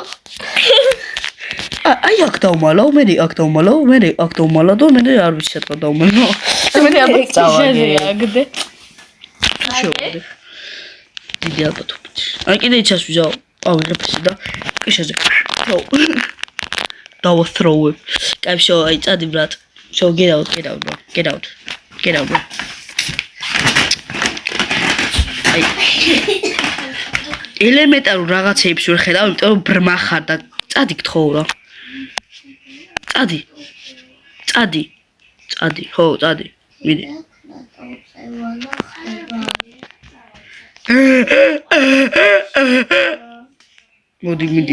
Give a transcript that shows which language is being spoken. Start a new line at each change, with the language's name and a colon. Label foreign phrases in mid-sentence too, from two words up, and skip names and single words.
Georgian: აი აქ დავმალო, მე აქ დავმალო, მე აქ დავმალო და მე არ ვიცი რა დავმალო. მე ალბათ წავაგე აგდე. დიდი ალბათობით. აი კიდე იჩას ვიზავ. ავიღებ ესე და კიშაზე. დავასროვებ. კაი, შო, აი წადი ბრატ. შო,
English: get out, bro. Get out. Bro.
Georgian: აი. ელემენტარულ რაღაცეებს ვერ ხედავ, იმიტომ რომ ბრმა ხარ და წადი გთხოვ რა. წადი. ხო, წადი. მიდი. მოდი.